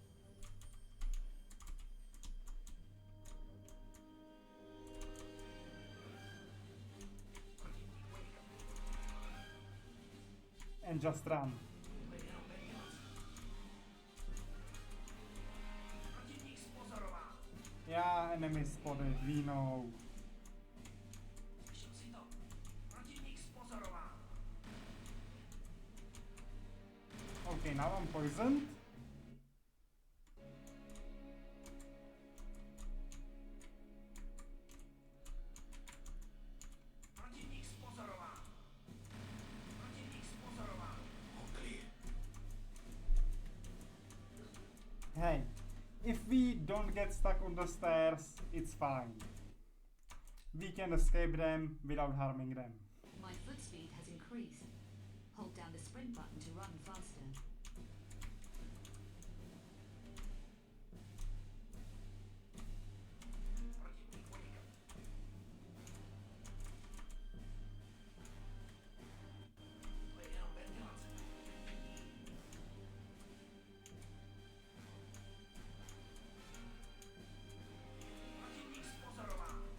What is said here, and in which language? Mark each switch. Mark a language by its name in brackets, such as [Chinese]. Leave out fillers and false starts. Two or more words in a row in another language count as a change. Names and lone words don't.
[English] And just run. [Czech] Protivník spozorován. [English] Yeah, enemy spotted, we know. [Czech] Slyšel si to? Protivník spozorován. [English] Okay, now I'm poisoned. [Czech] Protivník spozorován. Protivník spozorován. [English] Hey, if we don't get stuck on the stairs, it's fine. We can escape them without harming them. My foot speed has increased. Hold down the sprint button to run faster. [Czech] Protivník unikl. To je jenom ventilace. Protivník spozorován.